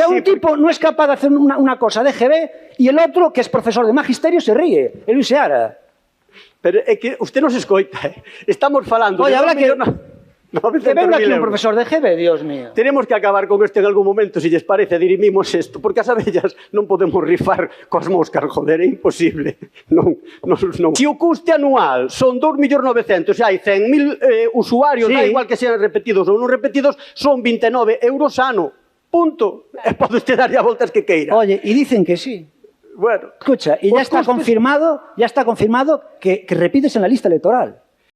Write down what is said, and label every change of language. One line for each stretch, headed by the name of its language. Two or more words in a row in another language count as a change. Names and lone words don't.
Spanish: O sea, un tipo no es capaz de hacer una cosa de GB y el otro, que es profesor de magisterio, se ríe. El Luis Seara.
Galician: Pero é que usted nos escoita. Estamos falando...
Spanish: Oye, habrá que... Que venga aquí un euros. profesor de GB, Dios mío. Tenemos que acabar con esto en algún momento,
Galician: si lles parece,
Spanish: dirimimos esto,
Galician: porque as abellas non podemos rifar coas moscas, joder, é imposible. Non. Se o custe anual son 2.900.000 e hai 100.000 usuarios, sí,
Spanish: da igual que sean repetidos
Galician: ou non repetidos, son 29 euros ano. Punto. E pode usted darlle a voltas que queira.
Spanish: Oye, y dicen que sí. Bueno. Escucha, y ya está confirmado que repites en la lista electoral.